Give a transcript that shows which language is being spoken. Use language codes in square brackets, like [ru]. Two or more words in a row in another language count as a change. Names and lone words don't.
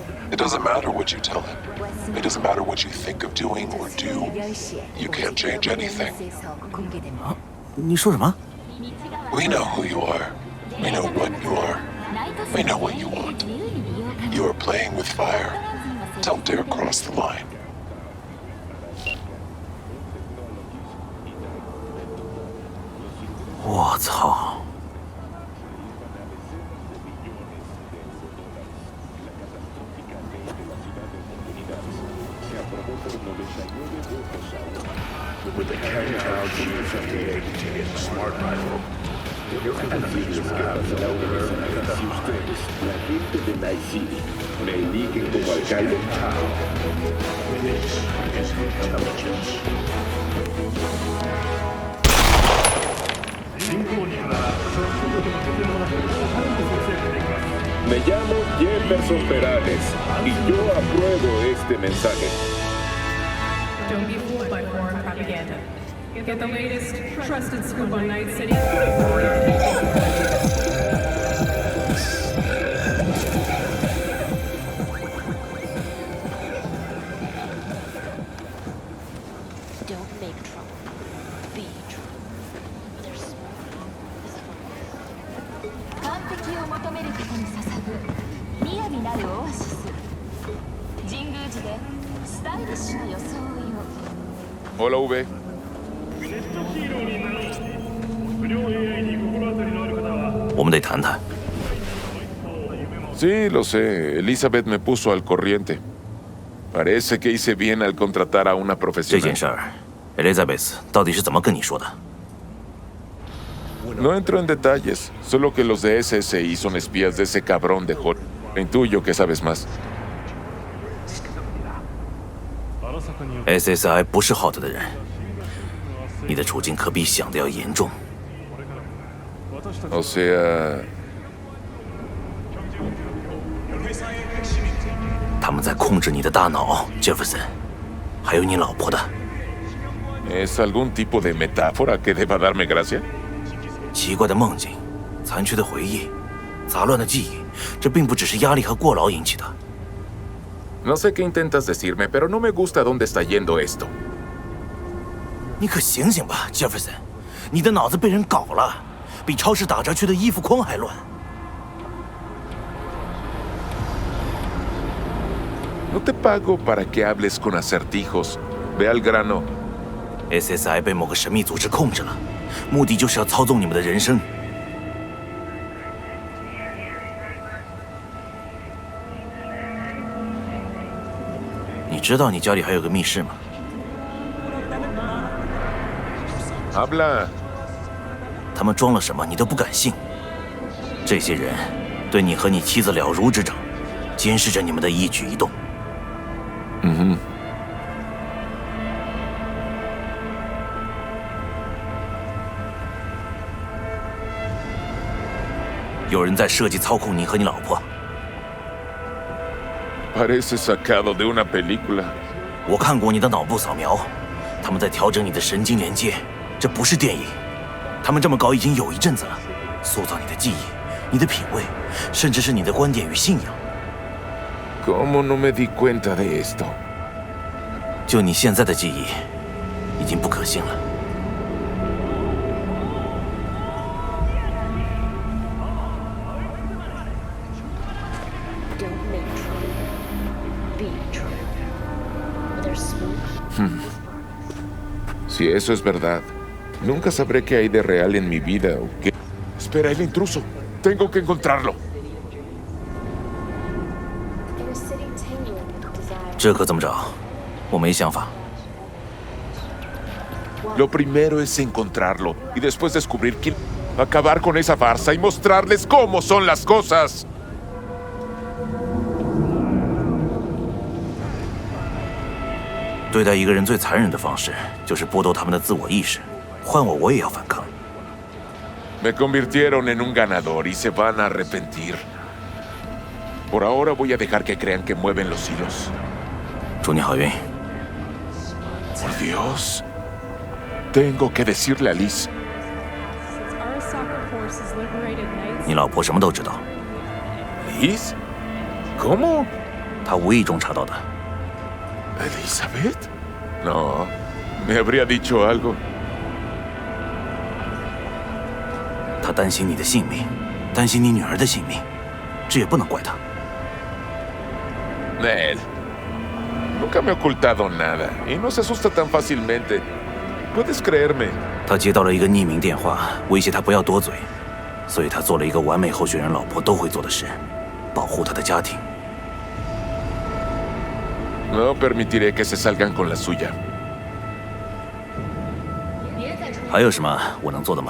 [en] It doesn't matter what you tell him. It doesn't matter what you think of doing or do. You can't change anything. [zh] 你说什么？ [en] We know who you are. We know what you are. We know what you want. You are playing with fire. Don't dare cross the line. [zh] 我操！ [en] With the Kang-Tao G-58 smart rifle. Your enemies will have no nerve to confuse things. [es] La gente de Night City me eligen como alcalde. [en] This is intelligence. [es] Me llamo Jefferson Perales y yo apruebo este mensaje. [en] Don't be fooled by foreign propaganda. Get the latest, trusted scoop on Night City. Don't make trouble. Be trouble. There's [ja] 完璧を求める方に捧ぐ雅なるオアシス。神宮寺でスタイリッシュな装いを。 [es] Hola, V. [zh] 我们得谈谈。 [es] Sí, lo sé. Elizabeth me puso al corriente. Parece que hice bien al contratar a una [zh] 这 [es] profesional. [zh] 件事儿 ，Elizabeth 到底是怎么跟你说的？ [es] No entro en detalles, solo que los de SSI son espías de ese cabrón de Hot. Intuyo que sabes más. [zh] SSI 不是 Hot 的人，你的处境可比想的要严重。 [es] O sea... [zh] 他们在控制你的大脑，Jefferson， 还有你老婆的。 [es] ¿Es algún tipo de metáfora que deba darme gracia? [zh] 奇怪的梦境，残缺的回忆，杂乱的记忆，这并不只是压力和过劳引起的。 [es] No sé qué intentas decirme, pero no me gusta dónde está yendo esto. [zh] 你可醒醒吧，Jefferson， 你的脑子被人搞了，比超市打折区的衣服筐还乱。 [es] No te pago para que hables con acertijos. Ve al grano. [zh] SSI 被某个神秘组织控制了，目的就是要操纵你们的人生。你知道你家里还有个密室吗？ [es] Habla. [zh] 他们装了什么你都不敢信。这些人对你和你妻子了如指掌，监视着你们的一举一动。有人在设计操控你和你老婆。 [es] Parece sacado de una película. [zh] 我看过你的脑部扫描，他们在调整你的神经连接，这不是电影。他们这么搞已经有一阵子了，塑造你的记忆、你的品味，甚至是你的观点与信仰。 [es] ¿Cómo no me di cuenta de esto? [zh] 就你现在的记忆，已经不可信了。 [en] Don't make trouble. Be trouble. There's smoke. [es] Si eso es verdad, nunca sabré qué hay de real en mi vida o qué. Espera, el intruso. Tengo que encontrarlo. [en] In a city tingling with desire. [zh] 这可怎么找？我没想法。 [es] Lo primero es encontrarlo y después descubrir quién. Acabar con esa farsa y mostrarles cómo son las cosas. [zh] 对待一个人最残忍的方式，就是剥夺他们的自我意识。换我，我也要反抗。 [es] Me convirtieron en un ganador y se van a arrepentir. Por ahora voy a dejar que crean que mueven los hilos. [zh] 祝你好运。 [es] Por Dios. Tengo que decirle a Liz. [en] Our soccer forces liberated Night [zh] 你老婆什么都知道。 [es] ¿Liz? ¿Cómo? [zh] 他无意中查到的。 [es] ¿Elizabeth? No, me habría dicho algo. [zh] 他担心你的性命，担心你女儿的性命，这也不能怪他。 [es] Ned, nunca me ha ocultado nada y no se asusta tan fácilmente. Puedes creerme. [zh] 他接到了一个匿名电话，威胁他不要多嘴，所以他做了一个完美候选人老婆都会做的事，保护他的家庭。 [es] No permitiré que se salgan con la suya. [zh] 还有什么我能做的吗？